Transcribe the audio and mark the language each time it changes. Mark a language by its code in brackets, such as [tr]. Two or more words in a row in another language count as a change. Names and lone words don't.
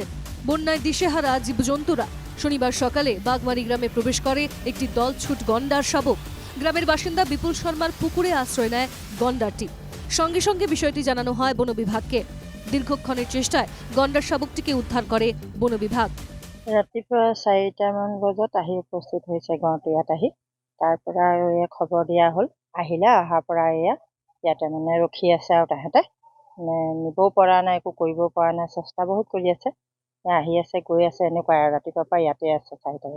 [bn] বন্যায় দিশেহারা জীবজন্তুরা। শনিবার সকালে বাগমারি গ্রামে প্রবেশ করে একটি দলছুট গন্ডার শাবক। গ্রামের বাসিন্দা বিপুল শর্মার পুকুরে আশ্রয় নেয় গন্ডারটি। সঙ্গে সঙ্গে বিষয়টি জানানো হয় বন বিভাগকে। দীর্ঘক্ষণের চেষ্টায় গন্ডার শাবকটিকে উদ্ধার করে বন বিভাগ। [as] ৰাতিপুৱা 4টামান বজাত আহি উপস্থিত হৈছে গাঁৱটো। ইয়াত আহি তাৰ পৰা আৰু এয়া খবৰ দিয়া হ'ল, আহিলে। অহাৰ পৰা ইয়াতে ৰখি আছে আৰু তাহাঁতে নিবও পৰা নাই, একো কৰিব পৰা নাই, চেষ্টা বহুত কৰি আছে। আহি আছে, গৈ আছে, এনেকুৱা আৰু ৰাতিপুৱাৰ পৰা ইয়াতে আছে 4টা বজাত।